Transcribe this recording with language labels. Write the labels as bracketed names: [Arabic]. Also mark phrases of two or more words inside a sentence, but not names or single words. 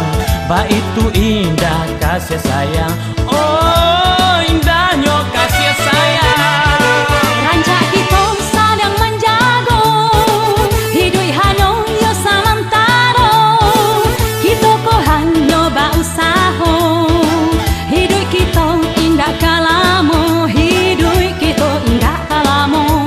[Indonesian] Ba itu indah kasih sayang, oh indahnya kasih sayang. [Minangkabau] Rancak kita saling menjaga, hidup hanya yo samantara. [Indonesian] Kita ko hanya berusaha, hidup kita indah kalamo, hidup kita indah kalamo.